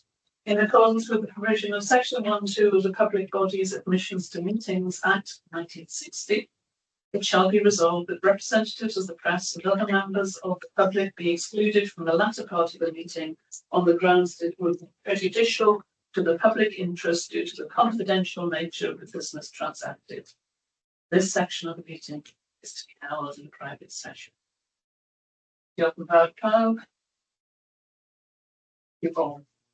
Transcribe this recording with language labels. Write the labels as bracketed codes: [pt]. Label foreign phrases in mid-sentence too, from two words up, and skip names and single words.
[en] In accordance with the provision of Section 1(2) of the Public Bodies Admissions to Meetings Act 1960, it shall be resolved that representatives of the press and other members of the public be excluded from the latter part of the meeting on the grounds that it would be prejudicial to the public interest due to the confidential nature of the business transacted. This section of the meeting is to be held in private session. [cy] Diolch yn fawr pawb. [en] You're on.